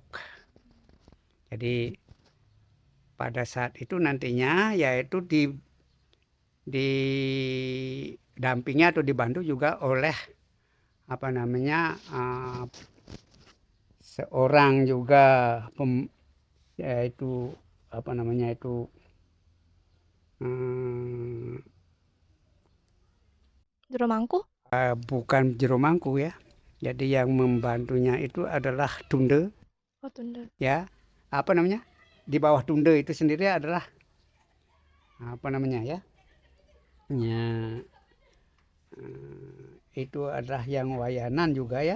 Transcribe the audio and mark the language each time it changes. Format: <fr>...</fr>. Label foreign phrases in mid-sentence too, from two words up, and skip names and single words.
<id>Jadi pada saat itu nantinya yaitu didampingi atau dibantu juga oleh seorang juga yaitu Jero mangku? bukan jero mangku ya. Jadi yang membantunya itu adalah tunde Oh, tunda. ya. Di bawah tunde itu sendiri adalah ya. Itu adalah yang wayanan juga ya.</id>